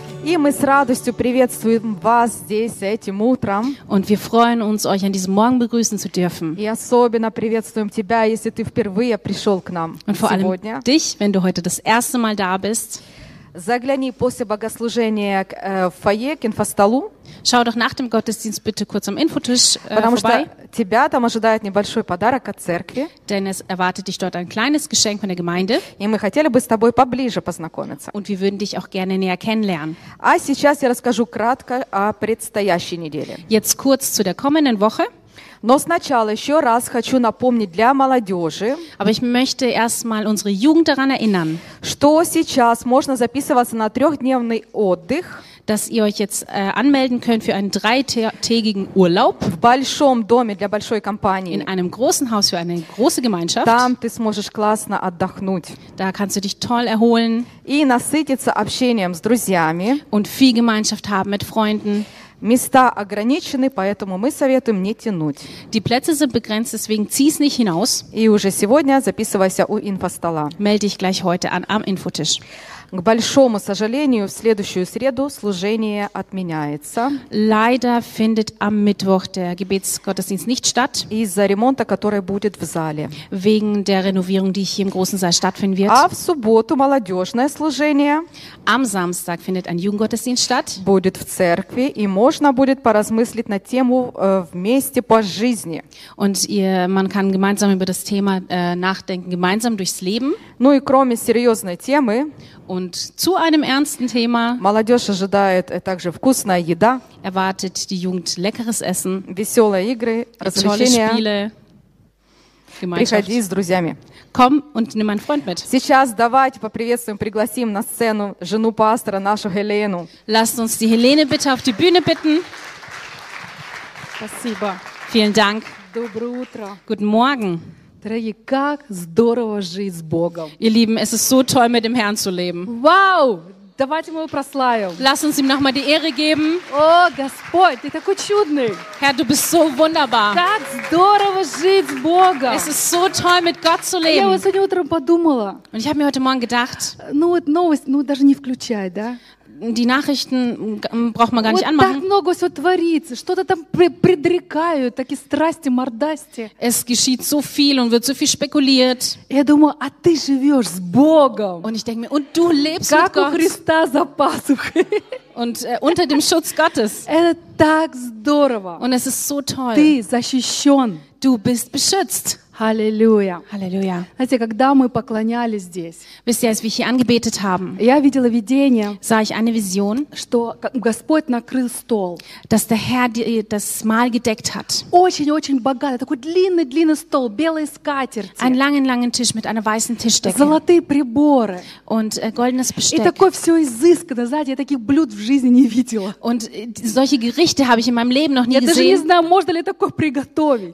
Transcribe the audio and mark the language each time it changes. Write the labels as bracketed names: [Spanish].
[Russian] И мы с радостью приветствуем вас здесь этим утром. [German] Und wir freuen uns, euch an diesem Morgen begrüßen zu dürfen. [Russian] И особенно приветствуем тебя, если ты впервые пришел к нам [German] Und vor [Russian] сегодня. [German] Allem dich, wenn du heute das erste Mal da bist. [Russian] Загляни после богослужения в фойе к инфостолу. [German] Schau doch nach dem Gottesdienst bitte kurz am Infotisch [Russian] потому [German] vorbei. [Russian] Что тебя там ожидает небольшой подарок от церкви. [German] Denn es erwartet dich dort ein kleines Geschenk von der Gemeinde. [Russian] И мы хотели бы с тобой поближе познакомиться. [German] Und wir würden dich auch gerne näher kennenlernen. [Russian] А сейчас я расскажу кратко о предстоящей неделе. [German] Jetzt kurz zu der kommenden Woche. [Russian] Но сначала еще раз хочу напомнить для молодежи, [German] Aber ich möchte erstmal unsere Jugend daran erinnern, [Russian] что сейчас можно записываться на трехдневный отдых, [German] dass ihr euch jetzt anmelden könnt für einen dreitägigen Urlaub [Russian] в большом доме для большой компании, [German] in einem großen Haus für eine große Gemeinschaft. [Russian] Там ты сможешь классно отдохнуть. [German] Da kannst du dich toll erholen [Russian] и насытиться общением с друзьями [German] und viel Gemeinschaft haben mit Freunden. [Russian] Места ограничены, поэтому мы советуем не тянуть. [German] Die Plätze sind begrenzt, deswegen zieh's nicht hinaus. [Russian] И уже сегодня записывайся у инфостола. [German] Melde dich gleich heute an am Infotisch. [Russian] К большому сожалению, в следующую среду служение отменяется. [German] Leider findet am Mittwoch der Gebetsgottesdienst nicht statt. [Russian] Из-за ремонта, который будет в зале. [German] Wegen der Renovierung, die hier im großen Saal stattfinden wird. [Russian] А в субботу молодежное служение. [German] Am Samstag findet ein Jugendgottesdienst statt. [Russian] Будет в церкви, и можно будет поразмыслить на тему «Вместе по жизни». [German] Und man kann gemeinsam über das Thema nachdenken, gemeinsam durchs Leben. [Russian] Ну и кроме серьезной темы, [German] Und zu einem ernsten Thema [Russian] Молодежь ожидает также вкусная еда, [German] erwartet die Jugend leckeres Essen, [Russian] веселые игры, развлечения, [German] tolle Spiele, [Russian] приходи с друзьями. [German] Komm und nimm einen Freund mit. [Russian] Сейчас давайте поприветствуем, пригласим на сцену жену пастора, нашу Хелену. [German] Lasst uns die Helene bitte auf die Bühne bitten. [Russian] Спасибо. [German] Vielen Dank. [Russian] Доброе утро. [German] Guten Morgen. [Russian] Дорогие, как здорово жить с Богом. [German] Ihr Lieben, es ist so toll, mit dem Herrn zu leben. [Russian] Wow, давайте мы его прославим. [German] Lass uns ihm nochmal die Ehre geben. [Russian] О, Господь, ты такой чудный. [German] Herr, du bist so wunderbar. [Russian] Как здорово жить с Богом. [German] Es ist so toll, mit Gott zu leben. [Russian] Я вот сегодня утром подумала. [German] Und ich habe mir heute Morgen gedacht. [Russian] Ну вот новость, ну даже не включай, да? [German] die Nachrichten braucht man gar nicht anmachen. [Russian] Так много всё творится, что-то там предрекают, такие страсти, мордасти. [German] Es geschieht so viel und wird so viel spekuliert. [Russian] Я думаю, а ты живёшь с Богом. [German] Und ich denke mir, und du lebst [Russian] как [German] mit Gott. [Russian] Как у Христа за пасухой. [German] Und unter dem Schutz Gottes. [Russian] Это так здорово. [German] Und es ist so toll. [Russian] Ты защищён. [German] Du bist beschützt. [Russian] Halleluja. [German] Halleluja. [Russian] Знаете, когда мы поклонялись здесь, [German] wisst ihr, als wir hier angebetet haben, [Russian] я видела видение, [German] sah ich eine Vision, [Russian] что Господь накрыл стол, [German] dass der Herr das Mahl gedeckt hat. [Russian] Очень-очень богато, такой длинный-длинный стол, белые скатерти. [German] Einen langen-langen Tisch mit einer weißen Tischdecke. [Russian] Золотые приборы. [German] Und goldenes Besteck. [Russian] И такое все изысканно, знаете, я таких блюд в жизни не видела. [German] Und solche Gerichte habe ich in meinem Leben noch nie gesehen. [Russian] Я даже не знаю, можно ли такое приготовить.